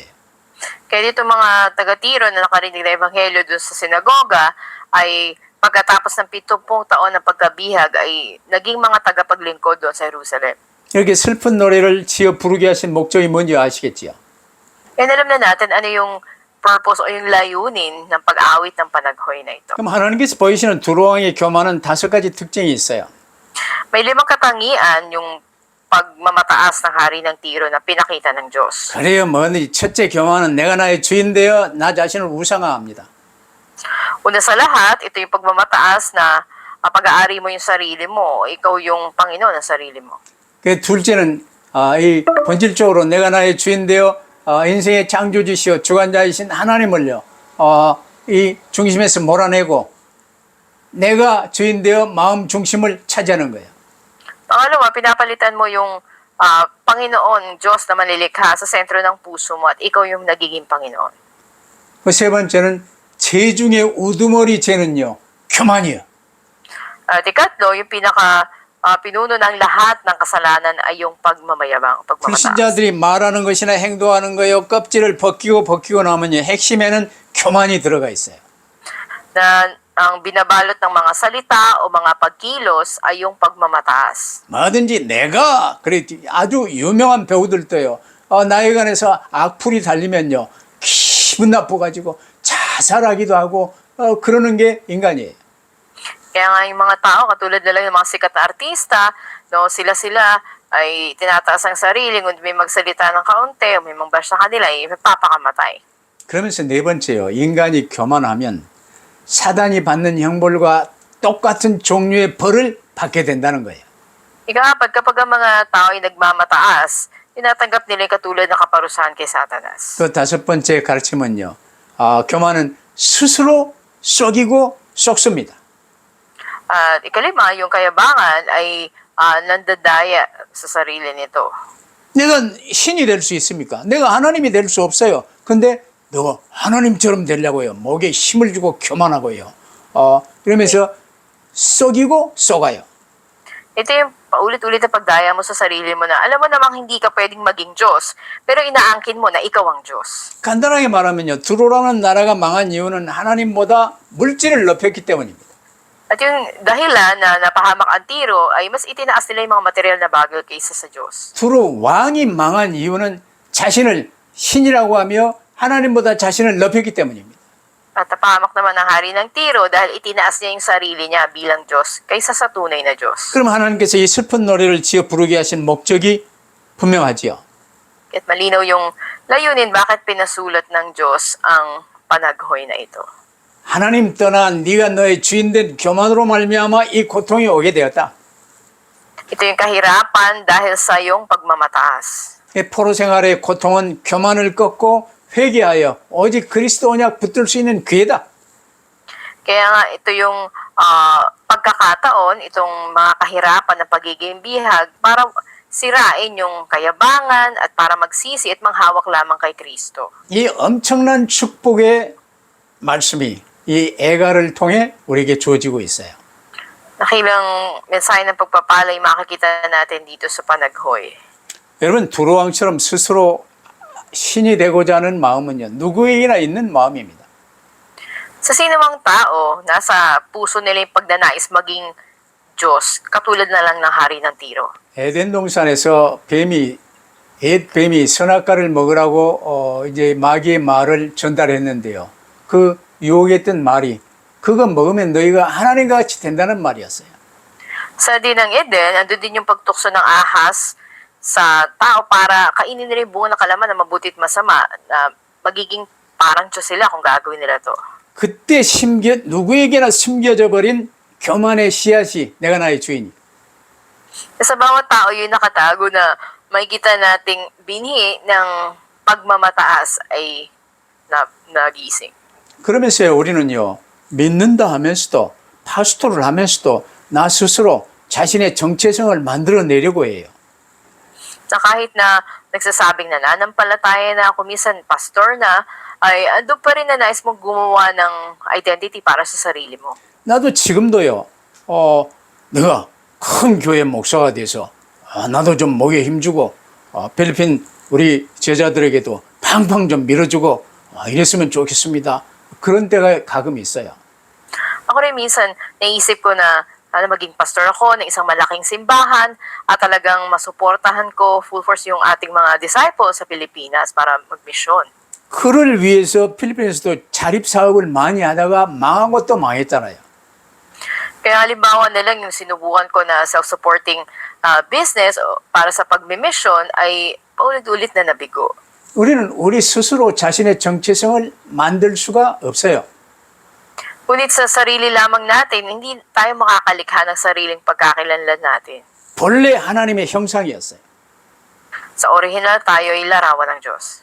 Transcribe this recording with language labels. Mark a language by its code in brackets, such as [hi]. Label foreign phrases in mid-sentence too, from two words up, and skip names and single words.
[tl] Kaya dito mga taga-Tiro na nakarinig na ebanghelyo dun sa sinagoga ay pagkatapos ng 70 taon ng pagkabihag ay naging mga tagapaglingkod doon sa Jerusalem. [ko] 이렇게 슬픈 노래를 지어 부르게 하신 목적이 뭔지 아시겠지요? [tl] Yan alam na natin ano yung purpose o yung layunin ng pag-awit ng panaghoy na ito. [ko] 그럼 하나님께서 보이시는 두로왕의 교만은 5가지 특징이 있어요. [tl] May 5 katangian yung pagmamataas ng hari ng Tiro na pinakita ng Diyos. [ko] 그래요. 뭐니 첫째 교만은 내가 나의 주인 되어 나 자신을 우상화합니다. [tl] Una sa lahat, ito yung pagmamataas na pag-aari mo yung sarili mo, ikaw yung Panginoon ng sarili mo. [ko] 그 둘째는 이 본질적으로 내가 나의 주인 되어 인생의 창조주시오 주관자이신 하나님을요 이 중심에서 몰아내고 내가 주인 되어 마음 중심을 차지하는 거예요. [tl] Pangalawa, pinapalitan mo yung Panginoon, Diyos na malilikha sa sentro ng puso mo at ikaw yung nagiging Panginoon. [ko] 그 세 번째는 죄 중에 우두머리 죄는요, 교만이요. [tl] At ikatlo, yung pinuno ng lahat ng kasalanan ay yung pagmamayabang, pagmamataas. [ko] 불신자들이 말하는 것이나 행동하는 거요, 껍질을 벗기고 나면요, 핵심에는 교만이 들어가 있어요. [tl] Na ang binabalot ng mga salita o mga pagkilos ay yung pagmamataas. [ko] 뭐든지 내가, 그래, 아주 유명한 배우들도요, 나에 관해서 악플이 달리면요, 기분 나빠가지고 자살하기도 하고, 그러는 게 인간이에요. [tl] Kaya nga yung mga tao, katulad nila yung mga sikat na artista, no, sila ay tinataas ang sarili, kung may magsalita ng kaunti o may mag-bash sa kanila, ay magpapakamatay. [ko] 그러면서 네 번째요, 인간이 교만하면 사단이 받는 형벌과 똑같은 종류의 벌을 받게 된다는 거예요. [tl] Ikaapat, kapag ang mga tao ay nagmamataas, tinatanggap nila yung katulad na kaparusahan kay Satanas. [ko] 또 다섯 번째 가르침은요, 교만은 스스로 속이고 속습니다. At ikalima, yung kayabangan ay nandadaya sa sarili nito. 내가 신이 될 수 있습니까? 내가 하나님이 될 수 없어요. 근데 너가 하나님처럼 되려고요. 목에 힘을 주고 교만하고요. 이러면서 속이고 속아요. [tl] Ito yung paulit-ulit na pagdaya mo sa sarili mo na alam mo namang hindi ka pwedeng maging Diyos, pero inaangkin mo na ikaw ang Diyos. [ko] 간단하게 말하면요, 두로라는 나라가 망한 이유는 하나님보다 물질을 높였기 때문입니다. [tl] At yung dahilan na napahamak ang Tiro ay mas itinaas nila yung mga material na bagay kaysa sa Diyos. [ko] 두로 왕이 망한 이유는 자신을 신이라고 하며 하나님보다 자신을 높였기 때문입니다. [tl] At napahamak naman ang hari ng Tiro dahil itinaas niya yung sarili niya bilang Diyos kaysa sa tunay na Diyos. [ko] 그럼 하나님께서 이 슬픈 노래를 지어 부르게 하신 목적이 분명하지요. [tl] At malinaw yung layunin bakit pinasulat ng Diyos ang panaghoy na ito. [ko] 하나님 떠나 네가 너의 주인된 교만으로 말미암아 이 고통이 오게 되었다. [tl] Ito yung kahirapan dahil sa iyong pagmamataas. [ko] 포로 생활의 고통은 교만을 꺾고 회개하여 오직 그리스도 언약 붙들 수 있는 기회다. [tl] Kaya nga ito yung pagkakataon, itong mga kahirapan ng pagiging bihag para sirain yung kayabangan at para magsisi at manghawak lamang kay Kristo. [ko] 이 엄청난 축복의 말씀이 이 애가를 통해 우리에게 주어지고 있어요. [tl] Nakilang mensahe ng pagpapalay makikita natin dito sa panaghoy. [ko] 여러분 두로왕처럼 스스로 신이 되고자 하는 마음은요, 누구에게나 있는 마음입니다. [tl] Sa sinumang tao, nasa puso nila yung pagnanais maging Diyos, katulad na lang ng hari ng Tiro. [ko] 에덴 동산에서 옛 뱀이 선악과를 먹으라고 이제 마귀의 말을 전달했는데요. 그 유혹했던 말이 그거 먹으면 너희가 하나님과 같이 된다는 말이었어요. [tl] Sa Dinang Eden, andun din yung pagtukso ng ahas sa tao para kainin nila yung buong nakalaman na mabuti at masama na magiging parang Diyos sila kung gagawin nila to. [ko] 그때 누구에게나 숨겨져 버린 교만의 씨앗이 내가 나의 주인이다. [tl] Sa bawat tao yung nakatago na makikita nating binhi ng pagmamataas ay nagising. [ko] 그러면서 우리는요, 믿는다 하면서도 파스토를 하면서도 나 스스로 자신의 정체성을 만들어내려고 해요. [tl] Na kahit na nagsasabing nananampalataya na ako, minsan pastor na, ay ando pa rin na nais mong gumawa ng identity para sa sarili mo. [ko] 나도 지금도요, 내가 큰 교회 목사가 돼서 나도 좀 목에 힘주고 필리핀 우리 제자들에게도 팡팡 좀 밀어주고 이랬으면 좋겠습니다. 그런 때가 가끔 있어요. [tl] Ako rin minsan, naisip ko na maging pastor ako ng isang malaking simbahan at talagang masuportahan ko [en] full force [tl] yung ating mga disciples sa Pilipinas para magmisyon. [ko] 그를 위해서 필리핀에서도 자립사업을 많이 하다가 망한 것도 망했잖아요. [tl] Kaya halimbawa na lang yung sinubukan ko na [en] self-supporting business [tl] para sa pagmimisyon ay paulit-ulit na nabigo. [ko] 우리는 우리 스스로 자신의 정체성을 만들 수가 없어요. [tl] Ngunit sa sarili lamang natin, hindi tayo makakalikha ng sariling pagkakakilanlan natin. [ko] 본래 하나님의 형상이었어요. [tl] Sa original, tayo ay larawan ng Diyos.